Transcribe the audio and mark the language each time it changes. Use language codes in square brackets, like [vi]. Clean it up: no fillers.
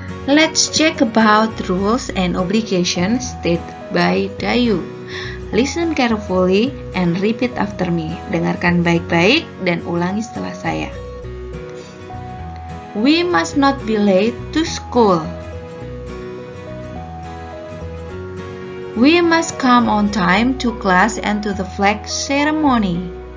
[en] Let's check about rules and obligations stated by Dayu. Listen carefully and repeat after me. [id] Dengarkan baik-baik dan ulangi setelah saya. [en] We must not be late to school. We must come on time to class and to the flag ceremony.